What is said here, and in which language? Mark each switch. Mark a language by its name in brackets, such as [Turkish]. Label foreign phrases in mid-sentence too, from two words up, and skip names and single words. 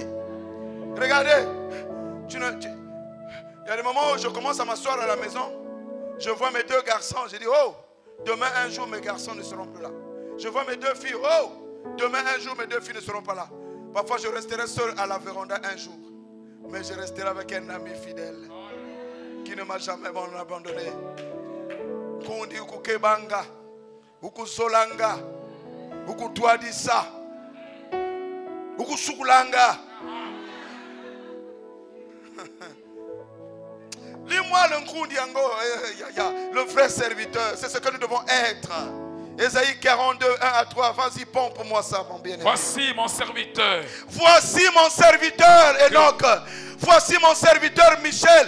[French] Regardez, il y a des moments où je commence à m'asseoir à la maison, je vois mes deux garçons, je dis, oh, demain un jour mes garçons ne seront plus là. Je vois mes deux filles, oh, demain un jour mes deux filles ne seront pas là. Parfois je resterai seul à la véranda un jour, mais je resterai avec un ami fidèle qui ne m'a jamais abandonné. [Kongo] Kundi ukukebanga, ukuzolanga, ukutwadisa, ukusukulanga. [French] Lis-moi le Nkundi Ango, le vrai serviteur, c'est ce que nous devons être. Ésaïe 42, 1 à 3, vas-y, pompe moi ça, mon bien-aimé. Voici mon serviteur. Voici mon serviteur, Enoch. Voici mon serviteur, Michel.